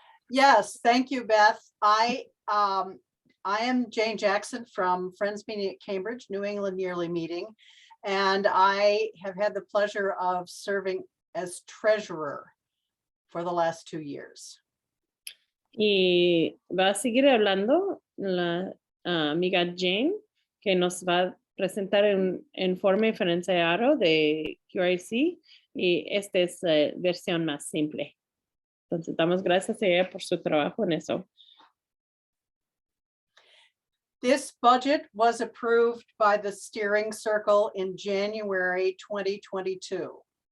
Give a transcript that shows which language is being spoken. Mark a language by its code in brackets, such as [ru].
[en] Yes, thank you, Beth. I am Jane Jackson from Friends Meeting at Cambridge, New England Yearly Meeting, and I have had the pleasure of serving as treasurer for the last 2 years. [es] Y va a seguir hablando la amiga Jane, que nos va a presentar un informe financiero de QRC y esta es la versión más simple. Entonces, damos gracias a ella por su trabajo en eso. [en] This budget was approved by the steering circle in January 2022.